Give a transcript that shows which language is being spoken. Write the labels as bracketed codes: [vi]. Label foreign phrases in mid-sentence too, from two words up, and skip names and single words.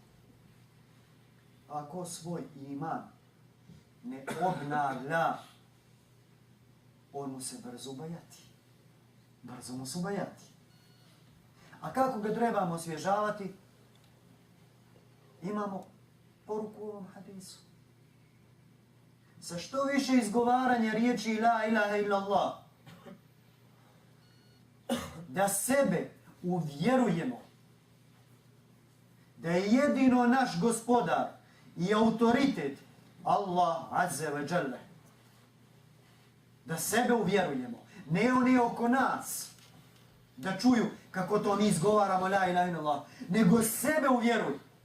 [bs] Ako svoj iman ne obnavlja, on mu se brzo ubajati. Brzo mu se ubajati. A kako ga trebamo osvježavati? Imamo poruku u ovom hadisu. Sa što više izgovaranja riječi [ar] لا إله إلا الله, [bs] da sebe uvjerujemo da je jedino naš gospodar i autoritet Allah [ar] عز وجل. [bs] Da sebe uvjerujemo, ne oni oko nas, da čuju kako to mi izgovaramo [ar] لا إله إلا الله, [bs] nego sebe uvjeruj.